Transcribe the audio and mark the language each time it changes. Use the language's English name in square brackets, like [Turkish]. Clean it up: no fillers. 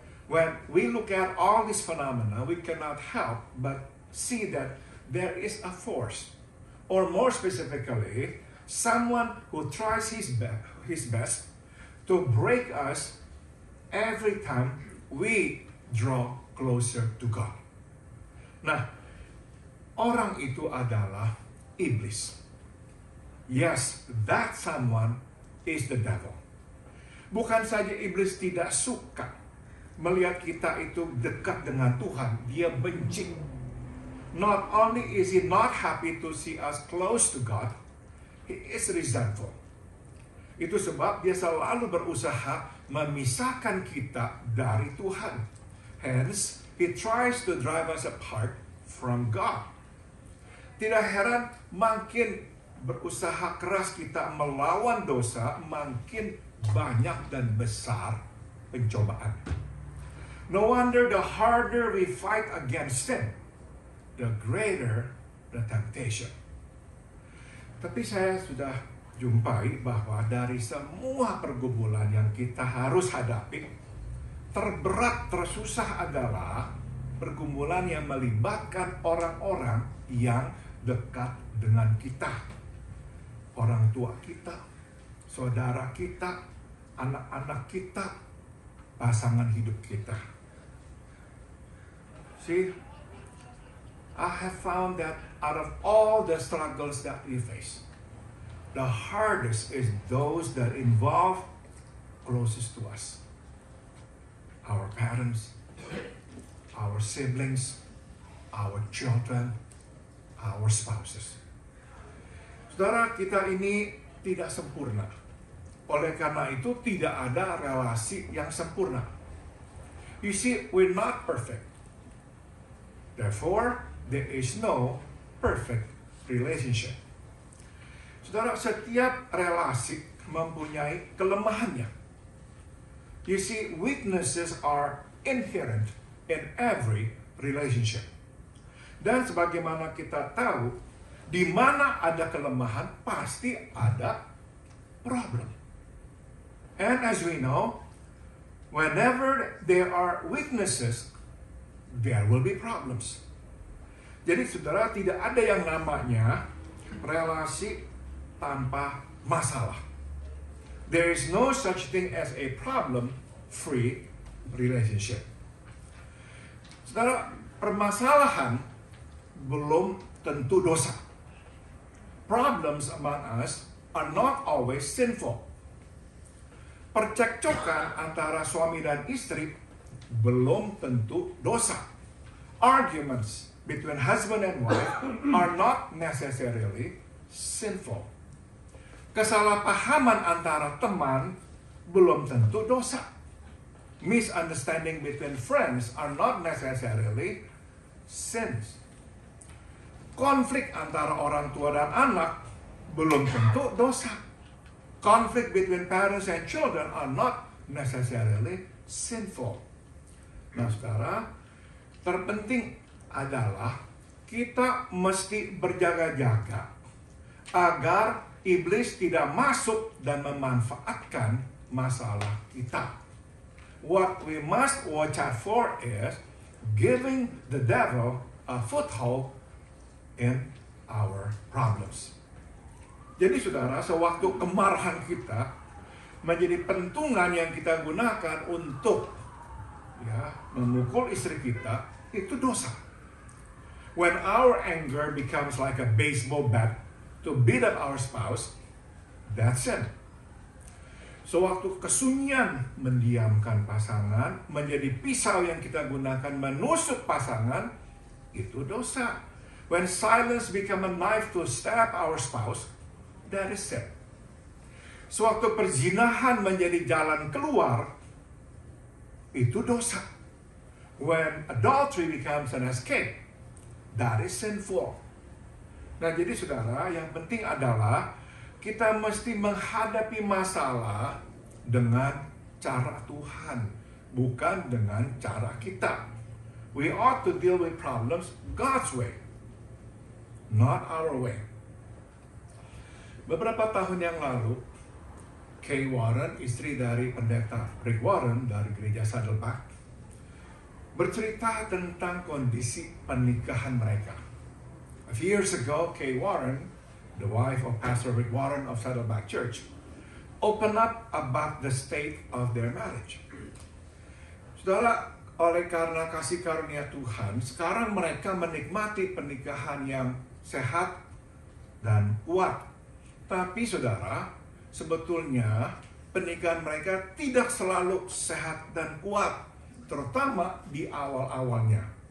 [English] When we look at all these phenomena, we cannot help but see that there is a force, or more specifically, someone who tries his best to break us every time we draw closer to God. [Indonesian] Nah, orang itu adalah iblis. [English] Yes, that someone is the devil. [Indonesian] Bukan saja iblis tidak suka melihat kita itu dekat dengan Tuhan, dia benci. [English] Not only is he not happy to see us close to God, he is resentful. [Indonesian] Itu sebab dia selalu berusaha memisahkan kita dari Tuhan. [English] Hence, he tries to drive us apart from God. [Indonesian] Tidak heran, makin berusaha keras kita melawan dosa, makin banyak dan besar pencobaan. [English] No wonder the harder we fight against sin, the greater the temptation. [Indonesian] Tapi saya sudah jumpai bahwa dari semua pergumulan yang kita harus hadapi, terberat, tersusah adalah pergumulan yang melibatkan orang-orang yang dekat dengan kita. Orang tua kita, saudara kita, anak-anak kita, pasangan hidup kita. [English] See, I have found that out of all the struggles that we face, the hardest is those that involve closest to us. Our parents, our siblings, our children, our spouses. [Indonesian] Saudara, kita ini tidak sempurna. Oleh karena itu, tidak ada relasi yang sempurna. [English] You see, we're not perfect. Therefore, there is no perfect relationship. [Indonesian] Saudara, setiap relasi mempunyai kelemahannya. [English] You see, weaknesses are inherent in every relationship. [Indonesian] Dan sebagaimana kita tahu, di mana ada kelemahan, pasti ada problem. [English] And as we know, whenever there are weaknesses, there will be problems. [Indonesian] Jadi saudara, tidak ada yang namanya relasi tanpa masalah. [English] There is no such thing as a problem-free relationship. [Indonesian] Saudara, permasalahan belum tentu dosa. [English] Problems among us are not always sinful. [Indonesian] Percekcokan antara suami dan istri belum tentu dosa. [English] Arguments between husband and wife are not necessarily sinful. [Indonesian] Kesalahpahaman antara teman belum tentu dosa. [English] Misunderstanding between friends are not necessarily sins. [Indonesian] Konflik antara orang tua dan anak belum tentu dosa. [English] Conflict between parents and children are not necessarily sinful. [Indonesian] Nah, saudara, terpenting adalah kita mesti berjaga-jaga agar iblis tidak masuk dan memanfaatkan masalah kita. [English] What we must watch out for is giving the devil a foothold in our problems. [Indonesian] Jadi saudara, sewaktu kemarahan kita menjadi pentungan yang kita gunakan untuk memukul istri kita, itu dosa. [English] When our anger becomes like a baseball bat to beat up our spouse, that's sin. [Indonesian] Sewaktu kesunyian mendiamkan pasangan menjadi pisau yang kita gunakan menusuk pasangan, itu dosa. [English] When silence become a knife to stab our spouse, that is sin. [Indonesian] Sewaktu perzinahan menjadi jalan keluar, itu dosa. [English] When adultery becomes an escape, that is sinful. [Indonesian] Nah, jadi saudara, yang penting adalah kita mesti menghadapi masalah dengan cara Tuhan, bukan dengan cara kita. [English] We ought to deal with problems God's way, not our way. [Indonesian] Beberapa tahun yang lalu, Kay Warren, istri dari pendeta Rick Warren dari gereja Saddleback, bercerita tentang kondisi pernikahan mereka. [English] A few years ago, Kay Warren, the wife of Pastor Rick Warren of Saddleback Church, opened up about the state of their marriage. [Indonesian] Saudara, oleh karena kasih karunia Tuhan, sekarang mereka menikmati pernikahan yang sehat dan kuat. Tapi saudara, sebetulnya pernikahan mereka tidak selalu sehat dan kuat, terutama di awal-awalnya.